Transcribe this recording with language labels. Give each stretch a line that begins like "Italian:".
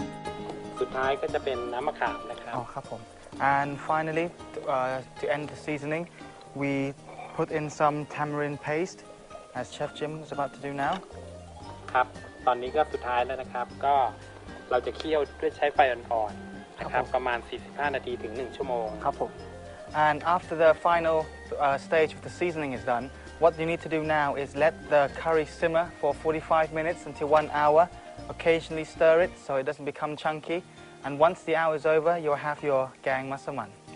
English: Oh,
Thai: ครับผม.
English: And finally, to end the seasoning, we put in some tamarind paste, as Chef Jim is about to do now.
Thai: ครับ ตอนนี้ก็สุดท้ายแล้วนะครับ ก็เราจะเคี่ยวด้วยใช้ไฟอ่อนๆ นะครับ ประมาณ 45 นาทีถึง 1 ชั่วโมง ครับผม.
English: And after the final stage of the seasoning is done, what you need to do now is let the curry simmer for 45 minutes until 1 hour. Occasionally stir it so it doesn't become chunky. And once the hour is over, you'll have your gang Massaman.